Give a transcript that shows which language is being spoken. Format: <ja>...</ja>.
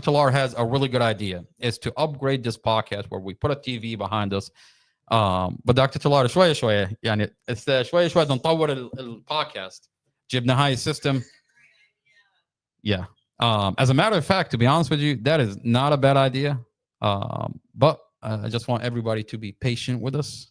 <en>Talar has a really good idea, is to upgrade this podcast where we put a TV behind us. But Dr.</en> <ar>Talar شوي يعني شوي بدنا نطور البودكاست. جبنا هاي system.</ar> <en>Yeah. As a matter of fact, to be honest with you, that is not a bad idea. But I just want everybody to be patient with us.</en>